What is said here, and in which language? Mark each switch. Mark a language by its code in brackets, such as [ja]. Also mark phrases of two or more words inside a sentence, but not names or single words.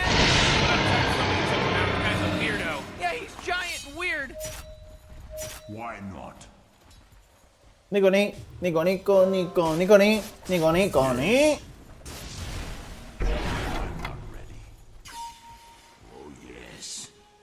[en] Somebody took him out. The guy's a weirdo. Yeah, he's giant and weird. Why not? Nico, ni. Nico, Nico, Nico, Nico, ni. Nico, Nico, ni. I'm not ready. Oh, yes.